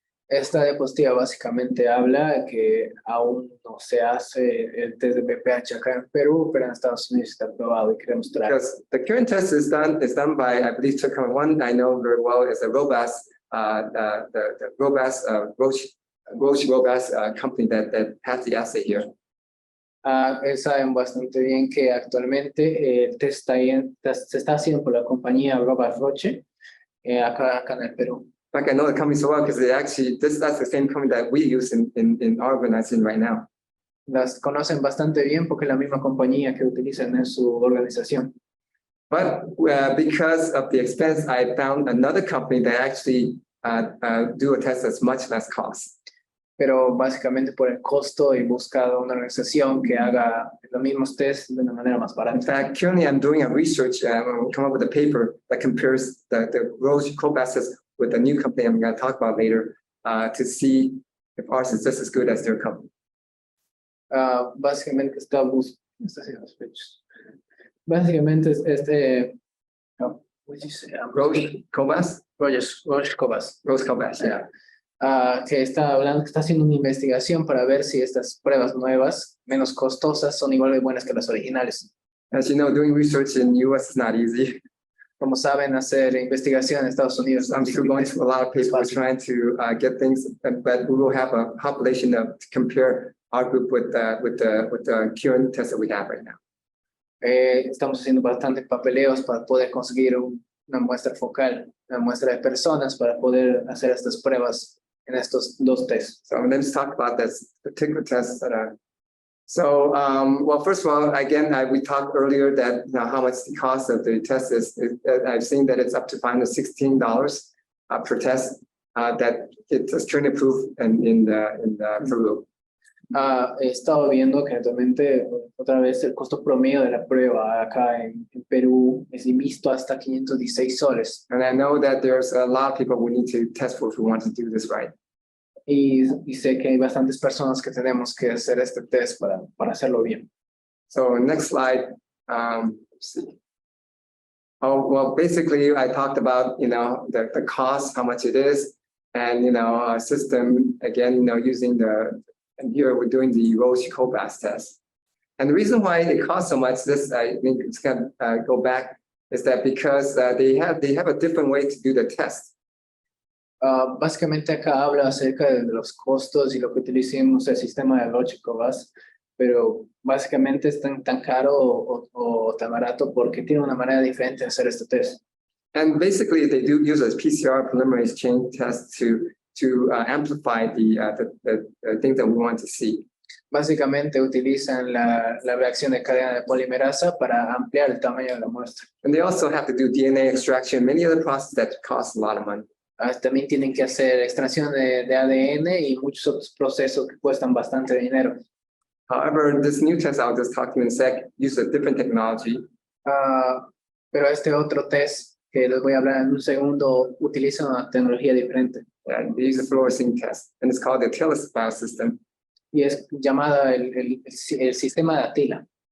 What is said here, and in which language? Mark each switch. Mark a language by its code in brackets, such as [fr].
[es] Esta diapositiva básicamente habla que aún no se hace el test de VPH acá en Perú, pero en Estados Unidos está aprobado y queremos traer. [en] Because the current test is done by, I believe, one I know very well is a Robas, the Robas Roche Robas company that has the assay here. [es] Saben bastante bien que actualmente el test se está haciendo por la compañía Robas Roche acá en el Perú. [en] In fact, I know the company so well because that's the same company that we use in our organization right now. [es] Las conocen bastante bien porque es la misma compañía que utilizan en su organización. [en] But because of the expense, I found another company that actually do a test that's much less cost. [es] Pero básicamente por el costo he buscado una organización que haga los mismos tests de una manera más barata. [en] In fact, currently I'm doing a research and we'll come up with a paper that compares the Roche Cobas test with a new company I'm going to talk about later to see if ours is just as good as their company. [es] Básicamente está haciendo fechas. Básicamente no, [en] what did you say? Roche Cobas? Roche Cobas. Rose Cobas, yeah. [es] Que está hablando, que está haciendo una investigación para ver si estas pruebas nuevas, menos costosas, son igual de buenas que las originales. [en] As you know, doing research in US is not easy. [es] Como saben, hacer investigación en Estados Unidos. [en] I'm still going through a lot of papers trying to get things, but we will have a population to compare our group with the current test that we have right now. [es] Estamos haciendo bastantes papeleos para poder conseguir una muestra focal, una muestra de personas para poder hacer estas pruebas en estos dos tests. [en] So let's talk about this particular test that are. So, well, first of all, again, we talked earlier that how much the cost of the test is. I've seen that it's up to $516 per test. That it's currently approved in Peru. [es] He estado viendo que actualmente, otra vez, el costo promedio de la prueba acá en Perú es visto hasta 516 soles. [en] And I know that there's a lot of people we need to test for if we want to do this right. [es] Y sé que hay bastantes personas que tenemos que hacer este test para hacerlo bien. [en] So next slide. Let's see. Oh, well, basically, I talked about, the cost, how much it is, and, a system, again, using and here we're doing the Roche Cobas test. And the reason why it costs so much, this, I think it's going to go back, is that because they have a different way to do the test. [es] Básicamente acá habla acerca de los costos y lo que utilizamos el sistema de Roche Cobas, pero básicamente es tan caro o tan barato porque tiene una manera diferente de hacer este test. [en] And basically, they do use a PCR polymerase chain test to amplify the things that we want to see. [es] Básicamente utilizan la reacción de cadena de polimerasa para ampliar el tamaño de la muestra. [en] And they also have to do DNA extraction, many other processes that cost a lot of money. [es] También tienen que hacer extracción de ADN y muchos otros procesos que cuestan bastante dinero. [en] However, this new test I'll just talk to you in a sec uses a different technology. [es] Pero este otro test que les voy a hablar en un segundo utiliza una tecnología diferente. [en] And they use a fluorescein test, and it's called the TILIS biosystem. [es] Y es llamada el sistema de Atila.